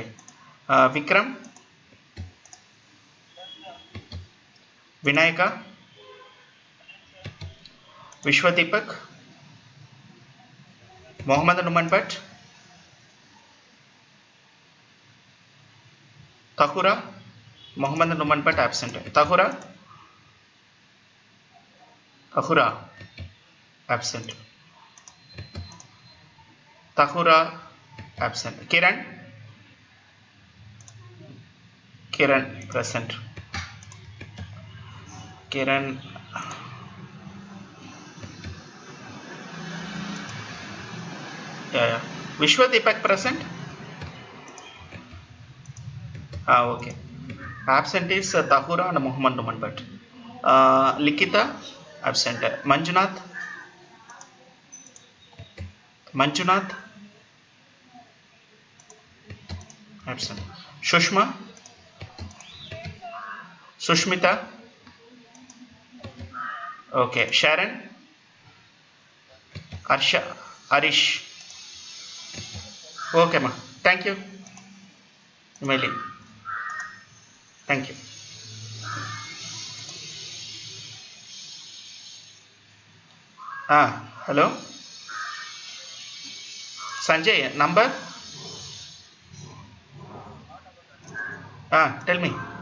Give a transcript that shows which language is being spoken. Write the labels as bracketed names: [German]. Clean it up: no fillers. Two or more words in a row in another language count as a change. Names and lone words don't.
[English] Vikram. Vinayaka. Vishwadeepak. Mohammed Numan Bhatt. Tahura. Mohammed Numan Bhatt absent. Tahura. Tahura absent. Tahura absent. Kiran? Kiran present. Kiran. Yeah. Vishwa Deepak present? Okay. Absent is Tahura and Muhammad Numan Bhatt. Likita absent. Manjunath? Manjunath absent. Shushma? Sushmita? Okay. Sharon? Arsha? Arish? Okay, ma. Thank you. You may leave. Thank you. Hello? Sanjay, number? Tell me.